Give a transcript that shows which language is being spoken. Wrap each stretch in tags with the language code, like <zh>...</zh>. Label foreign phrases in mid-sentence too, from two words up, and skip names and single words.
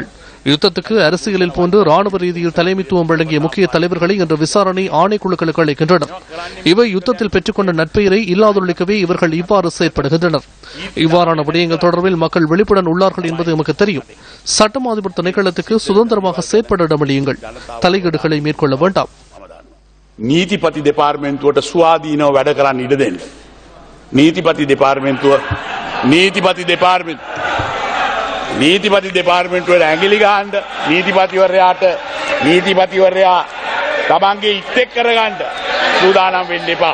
<ta>யுத்தத்துக்கு அரசியலில் போன்று ராணுவ ரீதியில் தலைமைத்துவம் வழங்கிய முக்கிய தலைவர்களை இன்று விசாரணை ஆணைக்குழுக்களுக்கு அழைக்கின்றனர். இவை யுத்தத்தில் பெற்றுக்கொண்ட நட்பெயரை இல்லாதொழிக்கவே இவர்கள் இவ்வாறு செயற்படுகின்றனர். இவ்வாறான விடயங்கள் தொடர்பில் மக்கள் விழிப்புடன் உள்ளார்கள் என்பது நமக்கு தெரியும். சட்டம் அதிபர் திணைக்களத்துக்கு சுதந்திரமாக செயற்பட இடமளியுங்கள். தலையீடுகளை மேற்கொள்ள வேண்டாம்.</ta> <si>නීතිපති දෙපාර්තමේන්තුවට ස්වාධීනව වැඩ කරන්න ඉඩ දෙන්න. නීතිපති දෙපාර්තමේන්තුවට ඇඟිලි ගහන්න, නීතිපතිවරයා තමන්ගේ ඉත්තෙක් කරගන්න සූදානම් වෙන්න එපා.</si>